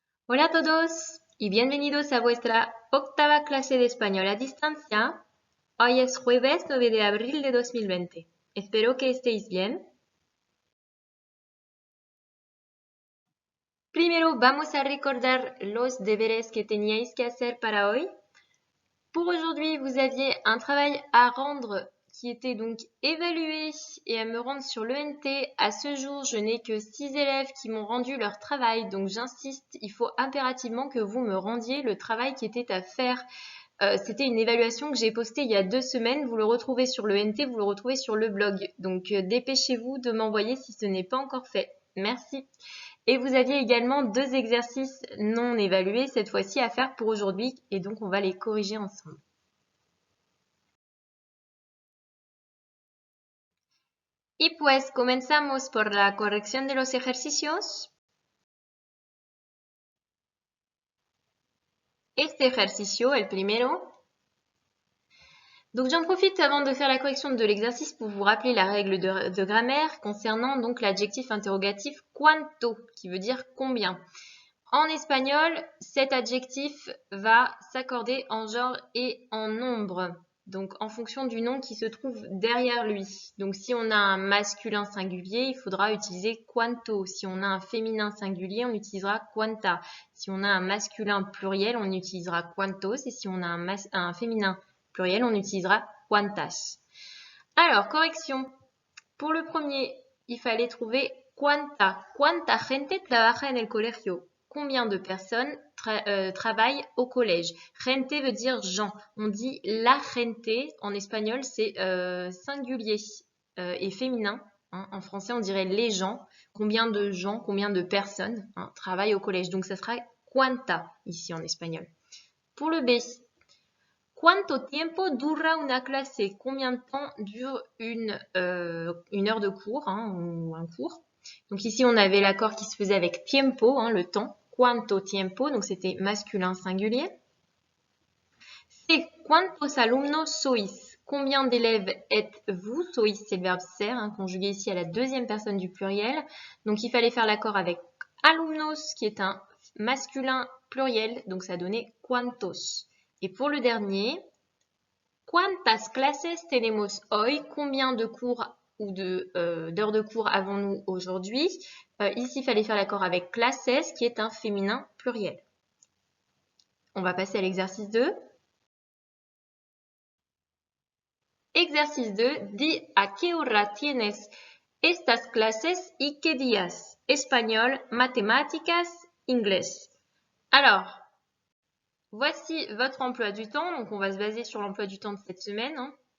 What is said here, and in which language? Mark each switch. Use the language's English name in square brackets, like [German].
[Spanish] Hola a todos y bienvenidos a vuestra octava clase de español a distancia. Hoy es jueves 9 de abril de 2020. Espero que estéis bien. Primero vamos a recordar los deberes que teníais que hacer para hoy. [French] Pour aujourd'hui, vous aviez un travail à rendre qui était donc évalué et à me rendre sur l'ENT. À ce jour, je n'ai que 6 élèves qui m'ont rendu leur travail, donc j'insiste, il faut impérativement que vous me rendiez le travail qui était à faire. C'était une évaluation que j'ai postée il y a 2 semaines. Vous le retrouvez sur l'ENT, vous le retrouvez sur le blog. Donc dépêchez-vous de m'envoyer si ce n'est pas encore fait. Merci. Et vous aviez également 2 exercices non évalués cette fois-ci à faire pour aujourd'hui et donc on va les corriger ensemble. [Spanish] Y pues comenzamos por la corrección de los ejercicios. Este ejercicio, el primero. [French] Donc j'en profite avant de faire la correction de l'exercice pour vous rappeler la règle de grammaire concernant donc l'adjectif interrogatif cuánto, qui veut dire combien. En espagnol, cet adjectif va s'accorder en genre et en nombre, donc en fonction du nom qui se trouve derrière lui. Donc si on a un masculin singulier, il faudra utiliser cuánto. Si on a un féminin singulier, on utilisera cuánta. Si on a un masculin pluriel, on utilisera cuántos. Et si on a un féminin pluriel, on utilisera cuántas. Alors, correction. Pour le premier, il fallait trouver cuánta. [Spanish] Cuánta gente trabaja en el colegio. [French] Combien de personnes travaillent au collège? Gente veut dire gens. On dit [Spanish] la gente. [French] En espagnol, c'est singulier et féminin. Hein. En français, on dirait les gens. Combien de personnes travaillent au collège? Donc, ça sera cuánta ici en espagnol. Pour le B, [Spanish] ¿cuánto tiempo dura una clase? [French] Combien de temps dure une heure de cours ou un cours? Donc ici, on avait l'accord qui se faisait avec tiempo, le temps. [Spanish] ¿Cuánto tiempo? [French] Donc c'était masculin singulier. C'est [Spanish] ¿cuántos alumnos sois? [French] Combien d'élèves êtes-vous? Sois, c'est le verbe ser, conjugué ici à la deuxième personne du pluriel. Donc il fallait faire l'accord avec alumnos, qui est un masculin pluriel. Donc ça donnait ¿cuántos? Et pour le dernier, [Spanish] ¿cuántas clases tenemos hoy? [French] Combien de cours ou d'heures de cours avons-nous aujourd'hui? Ici, il fallait faire l'accord avec classes, qui est un féminin pluriel. On va passer à l'exercice 2. Exercice 2. [Spanish] Di a qué hora tienes estas clases y qué días? [French] Espagnol, mathématiques, inglés. Alors, voici votre emploi du temps. Donc, on va se baser sur l'emploi du temps de cette semaine.